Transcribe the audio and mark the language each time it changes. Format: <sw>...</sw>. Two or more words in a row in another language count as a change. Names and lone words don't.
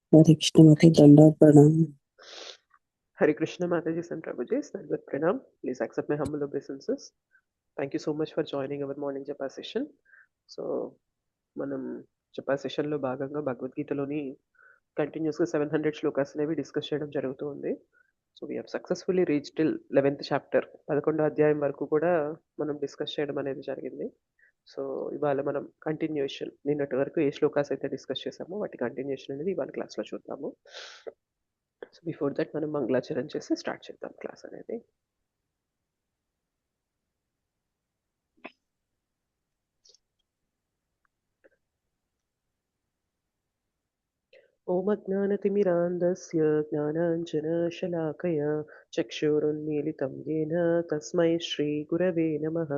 <hi>हरे कृष्ण माता दंडवत प्रणाम। हरे कृष्ण माताजी एंड प्रभुजी, संडवत प्रणाम.</hi> <en>Please accept my humble obeisances. Thank you so much for joining our morning Japa session. So,</en> <te>మనం జపా సెషన్లో భాగంగా భగవద్గీతలోని కంటిన్యూస్గా 700 శ్లోకాస్ అనేవి డిస్కస్ చేయడం జరుగుతూ ఉంది.</te> <en>So we have successfully reach till 11th chapter</en> <te>11వ అధ్యాయం వరకు కూడా మనం డిస్కస్ చేయడం అనేది జరిగింది. సో ఇవాళ మనం కంటిన్యూషన్ నిన్నటి వరకు ఏ శ్లోకాస్ అయితే డిస్కస్ చేసామో వాటి కంటిన్యూషన్ అనేది ఇవాళ క్లాస్లో చూద్దాము.</te> <en>So before that</en> <te>మనం మంగళాచరణ చేసి స్టార్ట్ చేద్దాం క్లాస్ అనేది.</te> <sa>ॐ अज्ञानतिमिरान्धस्य ज्ञानाञ्जनशलाकया चक्षुरुन्मीलितं येन तस्मै श्रीगुरवे नमः.</sa>